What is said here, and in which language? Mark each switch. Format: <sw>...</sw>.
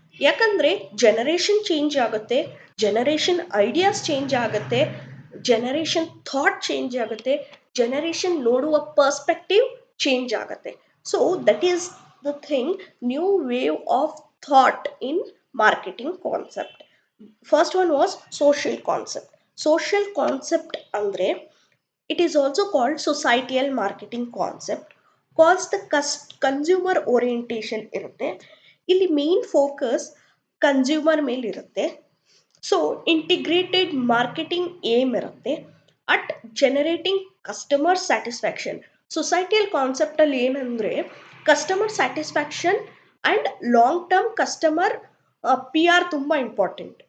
<kn>ಯಾಕಂದರೆ generation change ಆಗುತ್ತೆ, generation ideas change ಆಗುತ್ತೆ, ಜನರೇಷನ್ ಥಾಟ್ ಚೇಂಜ್ ಆಗುತ್ತೆ, ಜನರೇಷನ್ ನೋಡುವ ಪರ್ಸ್ಪೆಕ್ಟಿವ್ ಚೇಂಜ್ ಆಗುತ್ತೆ.</kn> <en>So that is the thing, new wave of thought in marketing concept. First one was social concept. Social concept</en> <kn>ಅಂದರೆ</kn> <en>it is also called societal marketing concept, calls the consumer orientation</en> <kn>ಇರುತ್ತೆ. ಇಲ್ಲಿ main focus consumer ಮೇಲೆ ಇರುತ್ತೆ. So integrated marketing aim ಇರುತ್ತೆ</kn> <en>At generating customer satisfaction.</en> <kn>ಸೊಸೈಟಿಯಲ್ ಕಾನ್ಸೆಪ್ಟಲ್ಲಿ ಏನಂದರೆ customer satisfaction and long term customer P R ತುಂಬ important.</kn>